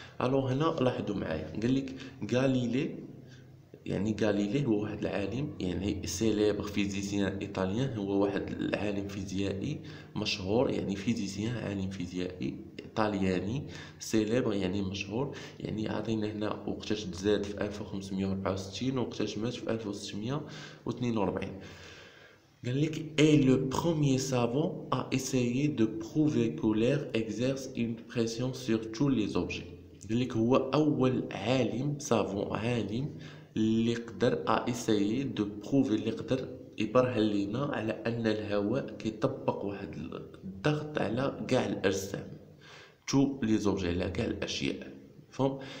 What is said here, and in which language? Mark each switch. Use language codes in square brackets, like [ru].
[ar] الوغ هنا لاحظوا معايا قال لك غاليلي، يعني غاليلي هو واحد العالم يعني سيليبر فيزيسيان ايطاليان، هو واحد العالم فيزيائي مشهور، يعني فيزيسيان عالم فيزيائي ايطالياني سيليبر يعني مشهور. يعني عطينا هنا وقتاش تزاد في 1564 وقتاش مات في 1642. قال لك [fr] est le premier savant à essayer de prouver que l'air exerce une pression sur tous les objets. [ar] قال لك هو اول عالم سافون، عالم اللي قدر [fr] essayer de prouver، [ar] اللي قدر يبرهن لينا على ان الهواء كيطبق واحد الضغط على كاع الاجسام، [fr] tous les objets، [ar] على كاع الاشياء، فهم.